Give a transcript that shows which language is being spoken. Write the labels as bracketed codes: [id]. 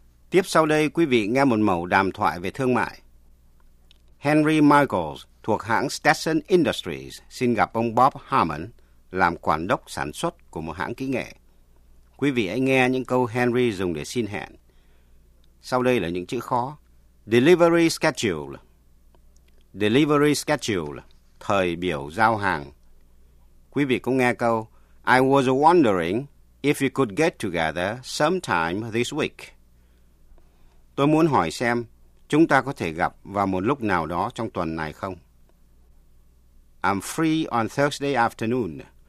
[vi] Tiếp sau đây, quý vị nghe một mẫu đàm thoại về thương mại. Henry Michaels thuộc hãng Stetson Industries xin gặp ông Bob Harmon, làm quản đốc sản xuất của một hãng kỹ nghệ. Quý vị hãy nghe những câu Henry dùng để xin hẹn. Sau đây là những chữ khó. [en] Delivery schedule. Delivery schedule, [vi] thời biểu giao hàng. Quý vị cũng nghe câu [en] I was wondering if you could get together sometime this week. [vi] Tôi muốn hỏi xem chúng ta có thể gặp vào một lúc nào đó trong tuần này không? [en] I'm free on Thursday afternoon.